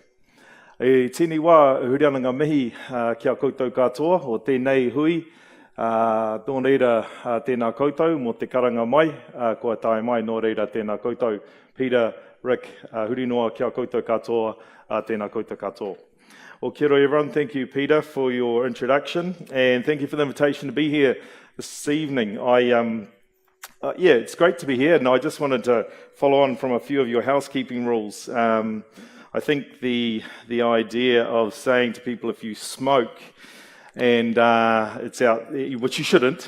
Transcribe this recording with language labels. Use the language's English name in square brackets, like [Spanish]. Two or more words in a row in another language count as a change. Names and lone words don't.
[Māori] E tēnei wā huri ana ngā mihi ki a koutou katoa, o tēnei hui, Nō reira tēnā koutou, mō te karanga mai, kua tae mai, nō reira tēnā koutou. Peter, Rick, huri noa kia koutou katoa, tēnā koutou katoa. [English] Well, [Māori] kia ora [English] everyone, thank you Peter for your introduction, and thank you for the invitation to be here this evening. Yeah, it's great to be here, and I just wanted to follow on from a few of your housekeeping rules. I think the idea of saying to people if you smoke, and it's out, which you shouldn't.